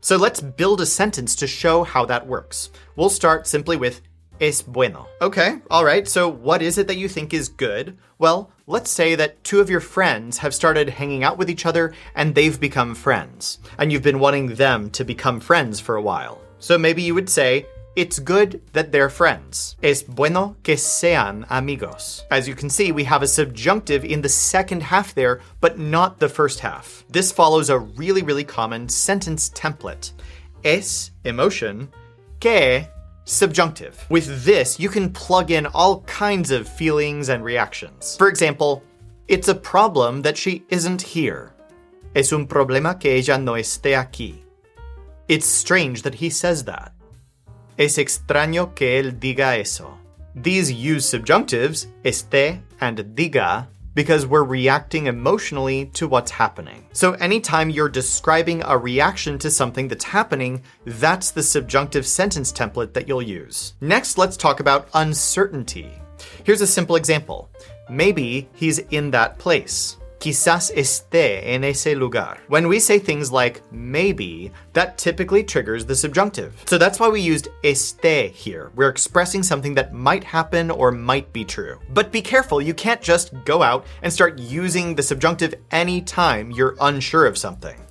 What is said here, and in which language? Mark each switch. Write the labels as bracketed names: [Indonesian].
[English] So let's build a sentence to show how that works. We'll start simply with [Spanish] es bueno. [English] Okay, all right, so what is it that you think is good? Well, let's say that 2 of your friends have started hanging out with each other and they've become friends, and you've been wanting them to become friends for a while. So maybe you would say, it's good that they're friends. [Spanish] Es bueno que sean amigos. [English] As you can see, we have a subjunctive in the second half there, but not the first half. This follows a really common sentence template. Es, emotion, que, subjunctive. With this, you can plug in all kinds of feelings and reactions. For example, it's a problem that she isn't here. [Spanish] Es un problema que ella no esté aquí. [English] It's strange that he says that. [Spanish] Es extraño que él diga eso. [English] These use subjunctives, esté and diga, because we're reacting emotionally to what's happening. So anytime you're describing a reaction to something that's happening, that's the subjunctive sentence template that you'll use. Next, let's talk about uncertainty. Here's a simple example. Maybe he's in that place. [Spanish] Quizás esté en ese lugar. [English] When we say things like maybe, that typically triggers the subjunctive. So that's why we used esté here. We're expressing something that might happen or might be true. But be careful, you can't just go out and start using the subjunctive anytime you're unsure of something.